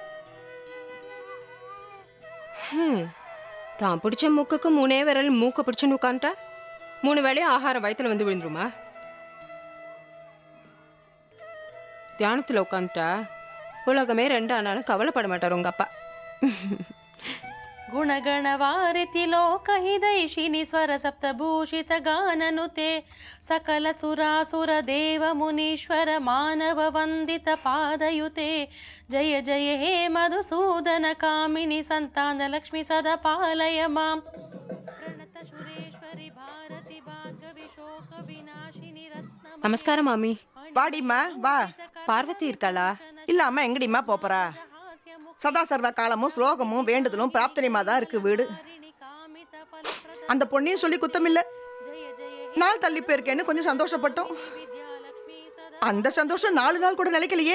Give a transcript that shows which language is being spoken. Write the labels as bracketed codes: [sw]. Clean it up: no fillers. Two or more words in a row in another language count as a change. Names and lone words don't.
[ta] தான் பிடிச்ச மூக்குக்கு 3 விரல் மூக்க பிடிச்சுன்னு உட்காந்துட்டா 3 வேளையும் ஆகாரம் வயிற்றுல வந்து விழுந்துருமா? தியானத்தில் உட்காந்துட்டா உலகமே 2 ஆனாலும் கவலைப்பட மாட்டார் உங்க அப்பா. [sa] ಗುಣಗಣವಾರಿತಿ ಲೋಕಹಿದೈಷಿನಿ ಸ್ವರ ಸಪ್ತಭೂಷಿತ ಗಾನನುತೆ ಸಕಲ ಸುರಾಸುರ ದೇವ ಮುನೀಶ್ವರ ಮಾನವ ವಂದಿತ ಪಾದಯುತೆ. ಜಯ ಜಯ ಹೇ ಮಧುಸೂದನ ಕಾಮಿನಿ ಸಂತಾನ ಲಕ್ಷ್ಮಿ ಸದಾ ಪಾಲಯ ಮಾಂ. ಪ್ರಣತ ಸುರೇಶ್ವರಿ ಭಾರತಿ ಭಾರ್ಗವಿ ಶೋಕ ವಿನಾಶಿನಿ ರತ್ನ. [ta] நமஸ்காரம் மாமி. வாடிம்மா வா. பார்வதி இருக்காளா? இல்ல அம்மா எங்கடிம்மா போறா? சதா சர்வ காலமும் ஸ்லோகமும் வேண்டுதலும் பிரார்த்தனையுமா தான் இருக்கு வீடு. அந்த பொண்ணையும் சொல்லி குத்தமில்ல. நாள் தள்ளி போயிருக்கேன்னு கொஞ்சம் சந்தோஷப்பட்டோம். அந்த சந்தோஷம் 4 நாள் கூட நிலைக்கலையே.